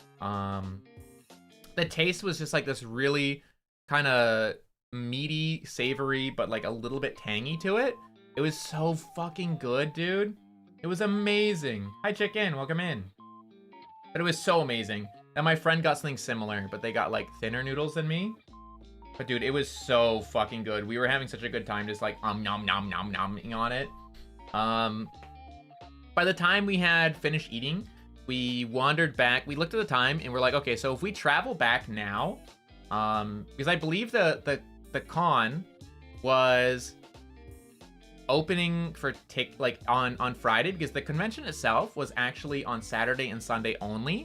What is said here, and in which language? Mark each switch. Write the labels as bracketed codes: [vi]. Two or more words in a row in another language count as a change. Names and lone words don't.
[en] The taste was just like this really kind of meaty, savory, but like a little bit tangy to it. It was so fucking good, dude. It was amazing. Hi, chicken, welcome in. But it was so amazing. And my friend got something similar, but they got like thinner noodles than me. But dude, it was so fucking good. We were having such a good time just like nom nom nom nomming on it. By the time we had finished eating, we wandered back. We looked at the time and we're like, okay, so if we travel back now, because I believe the con was opening for on Friday, because the convention itself was actually on Saturday and Sunday only.